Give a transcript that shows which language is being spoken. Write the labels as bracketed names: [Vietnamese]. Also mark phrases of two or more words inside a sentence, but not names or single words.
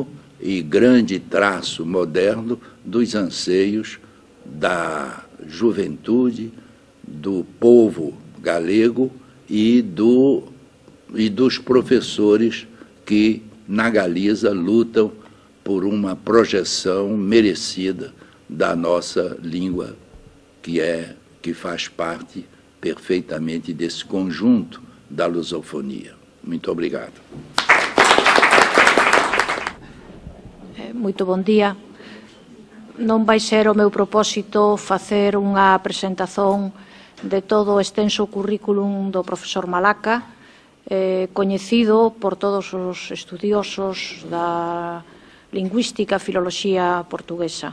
[Portuguese] e grande traço moderno dos anseios da juventude, do povo galego e dos professores que na Galiza lutam por uma projeção merecida da nossa língua, que faz parte perfeitamente desse conjunto da lusofonia. Muito obrigado. Muito bom dia. [Galician] Non vai ser o meu propósito facer unha presentación de todo o extenso currículum do profesor Malaca, coñecido por todos os estudiosos da lingüística e filoloxía portuguesa.